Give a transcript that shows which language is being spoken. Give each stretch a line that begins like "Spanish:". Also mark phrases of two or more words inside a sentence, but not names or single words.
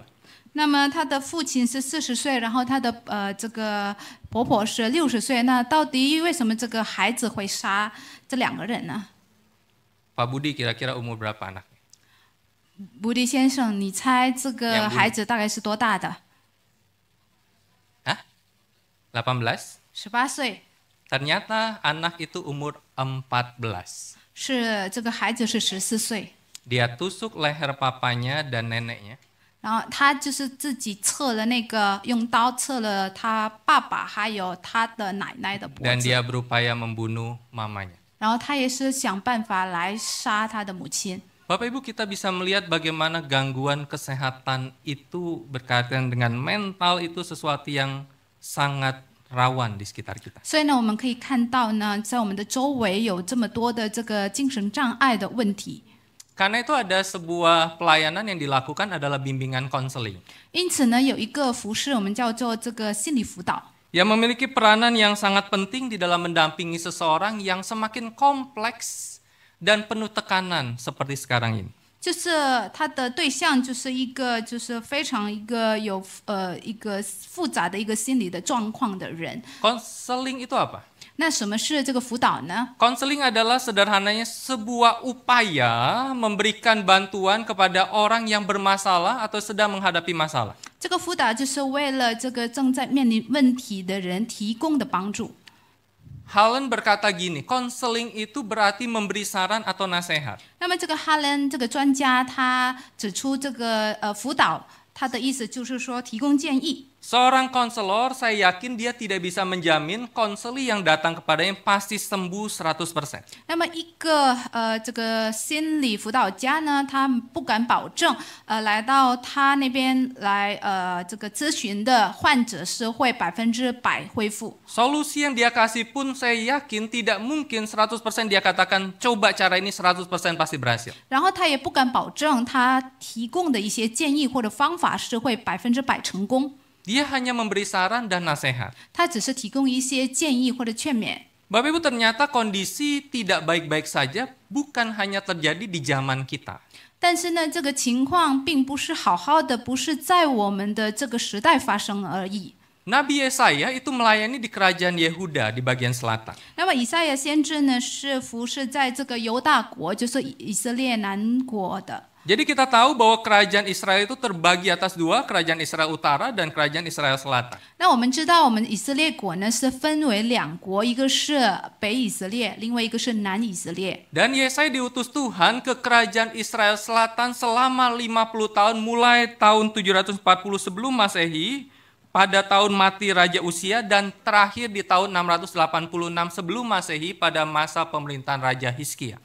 Chinese: 那么他的父亲是40岁，然后他的这个婆婆是60岁。那到底为什么这个孩子会杀这2个人呢？
Indonesian: Pak Budi kira-kira umur berapa anaknya?
Chinese: 布迪先生，你猜这个
Indonesian: Yang
Chinese: 孩子大概是多大的？
Indonesian: Hah? 18?
Chinese: 18岁，
Indonesian: Ternyata anak itu umur 14.
Chinese: 是这个孩子是14岁。
Indonesian: Dia tusuk leher papanya dan neneknya.
Chinese: 然后他就是自己刺了那个用刀刺了他爸爸还有他的奶奶的脖
Indonesian: Dan
Chinese: 子，
Indonesian: dia berupaya membunuh mamanya.
Chinese: 然后他也是想办法来杀他的母亲。
Indonesian: Bapak Ibu, kita bisa melihat bagaimana gangguan kesehatan itu berkaitan dengan mental itu sesuatu yang sangat rawan di sekitar kita.
Chinese: 所以呢，我们可以看到呢，在我们的周围有这么多的这个精神障碍的问题。
Indonesian: Karena itu ada sebuah pelayanan yang dilakukan adalah bimbingan konseling.
Chinese: 因此呢，有一个服饰我们叫做这个心理辅导。
Indonesian: Yang memiliki peranan yang sangat penting di dalam mendampingi seseorang yang semakin kompleks dan penuh tekanan seperti sekarang ini.
Chinese: 就是他的对象就是一个就是非常一个有一个复杂的一个心理的状况的人。
Indonesian: Konseling itu apa?
Chinese: 那什么是这个辅导呢？
Indonesian: Konseling adalah sederhananya sebuah upaya memberikan bantuan kepada orang yang bermasalah atau sedang menghadapi masalah.
Chinese: 这个辅导就是为了这个正在面临问题的人提供的帮助。
Indonesian: Halen berkata gini, konseling itu berarti memberi saran atau nasihat.
Chinese: 那么这个哈伦这个专家他指出，这个辅导他的意思就是说提供建议。
Indonesian: Seorang konselor, saya yakin dia tidak bisa menjamin konseli yang datang kepadanya pasti sembuh 100%.
Chinese: 那么一个这个心理辅导家呢，他不敢保证来到他那边来这个咨询的患者是会100%恢复。
Indonesian: Solusi yang dia kasih pun saya yakin tidak mungkin 100% dia katakan coba cara ini 100% pasti berhasil.
Chinese: 然后他也不敢保证他提供的一些建议或者方法是会100%成功。
Indonesian: Dia hanya memberi saran dan nasihat.
Chinese: 他只是提供一些建议或者劝勉。
Indonesian: Bapak Ibu, ternyata kondisi tidak baik-baik saja bukan hanya terjadi di zaman kita.
Chinese: 但是呢，这个情况并不是好好的，不是在我们的这个时代发生而已。
Indonesian: Nabi Yesaya itu melayani di kerajaan Yehuda di bagian selatan.
Chinese: 那么以赛亚先知呢，是服侍在这个犹大国，就是以色列南国的。
Indonesian: Jadi kita tahu bahwa kerajaan Israel itu terbagi atas dua, kerajaan Israel Utara dan kerajaan Israel Selatan.
Chinese: 那我们知道，我们以色列国呢是分为两国，一个是北以色列，另外一个是南以色列。
Indonesian: Dan Yesaya diutus Tuhan ke kerajaan Israel Selatan selama 50 tahun mulai tahun 740 sebelum Masehi, pada tahun mati Raja Usia dan terakhir di tahun 686 sebelum Masehi pada masa pemerintahan Raja Hizkia.